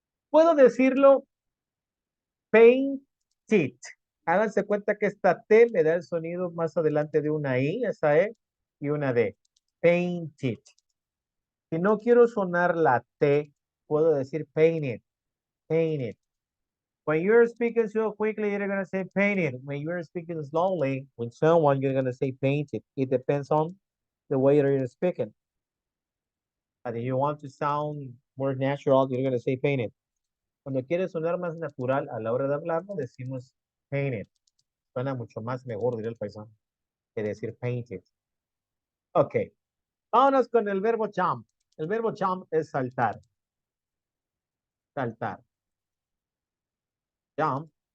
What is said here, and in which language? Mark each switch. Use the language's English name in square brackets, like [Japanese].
[Spanish] Puedo decirlo painted. Háganse cuenta que esta T me da el sonido más adelante de una I, esa E, y una D. Painted. Si no quiero sonar la T, puedo decir painted, painted. [English] When you're speaking so quickly, you're going to say painted. When you're speaking slowly with someone, you're going to say painted. It depends on the way you're speaking. And if you want to sound more natural, you're going to say painted. [Spanish] Cuando quieres sonar más natural a la hora de hablar, decimos painted. Suena mucho más mejor, diría el paisano, que decir painted. Ok, vámonos con el verbo jump. El verbo jump es saltar. Saltar. Jump.